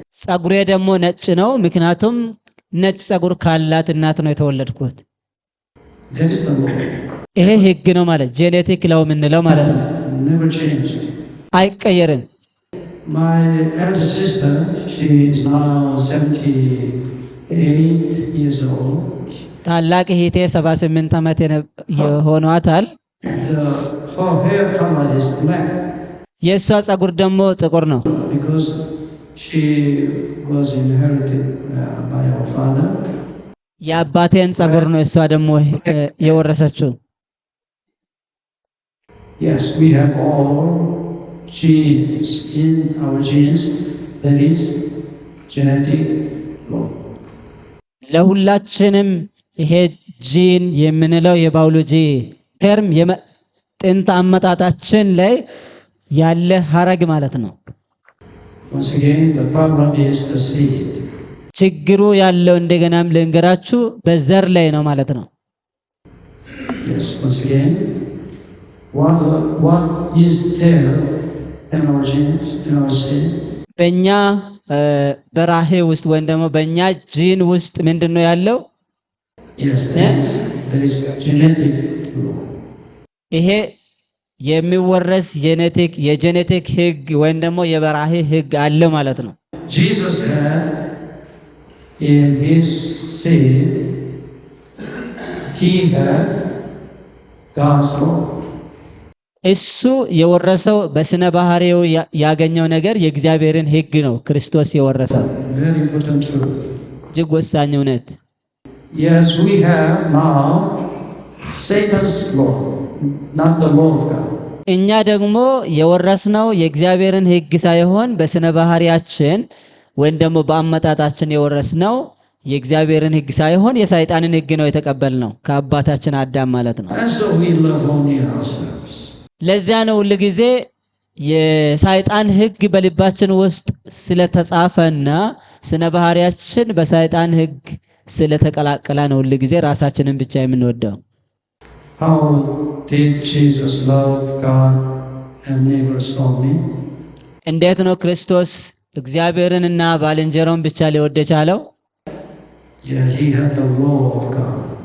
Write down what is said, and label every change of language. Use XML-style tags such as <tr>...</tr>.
<am>ጸጉሬ ደግሞ ነጭ ነው፣ ምክንያቱም ነጭ ጸጉር ካላት እናት ነው የተወለድኩት።</am> <en>That's the law.</en> <am>ይሄ ሕግ ነው ማለት ጄኔቲክ ላው የምንለው ማለት ነው።</am> <en>Never changed.</en> <am>አይቀየርም።</am> <en>My elder sister, she is now 78 years old.</en> <am>ታላቅ እህቴ 78 ዓመት የሆኗታል።</am> <en>Her hair color is black</en> <am>የእሷ ጸጉር ደግሞ ጥቁር ነው።</am> <en>because she was inherited by her father.</en> <am>የአባቴን ጸጉር ነው እሷ ደግሞ የወረሰችው።</am> <en>Yes, we have all genes. In our genes, there is genetic law.</en> <am>ለሁላችንም ይሄ ጂን የምንለው የባዮሎጂ ተርም የጥንት አመጣጣችን ላይ ያለ ሐረግ ማለት ነው።</am> <en>Once again, the problem is the seed.</en> <am>ችግሩ ያለው እንደገናም ልንገራችሁ በዘር ላይ ነው ማለት ነው።</am> <en>Yes, once again, what is there in our genes, in our seed?</en> <am>በእኛ በራሄ ውስጥ ወይም ደግሞ በእኛ ጂን ውስጥ ምንድነው ያለው?</am> <en>Yes, there is genetic law.</en> <am>ይሄ የሚወረስ የጄኔቲክ ሕግ ወይም ደግሞ የበራሄ ሕግ አለ ማለት ነው።</am> <en>Jesus had in his seed, he had God's law.</en> <am>እሱ የወረሰው በስነ ባህሪው ያገኘው ነገር የእግዚአብሔርን ሕግ ነው ክርስቶስ የወረሰው።</am> <en>Very important truth.</en> <am>እጅግ ወሳኝ እውነት።</am> <en>Yes, we have now Satan's law, not the law of God.</en> <am>እኛ ደግሞ የወረስነው የእግዚአብሔርን ሕግ ሳይሆን በስነ ባህሪያችን ወይም ደግሞ በአመጣጣችን የወረስነው የእግዚአብሔርን ሕግ ሳይሆን የሰይጣንን ሕግ ነው የተቀበልነው ከአባታችን አዳም ማለት ነው።</am> <en>And so we love only ourselves.</en> <am>ለዚያ ነው ሁሉ ጊዜ የሰይጣን ሕግ በልባችን ውስጥ ስለተጻፈና ስነ ባህሪያችን በሰይጣን ሕግ ስለተቀላቀለ ነው ሁሉ ጊዜ ራሳችንን ብቻ የምንወደው።</am> <en>How did Jesus love God and neighbors only?</en> <am>እንዴት ነው ክርስቶስ እግዚአብሔርንና ባልንጀራውን ብቻ ሊወድ የቻለው?</am> <en>Yeah, he had the law of God.</en>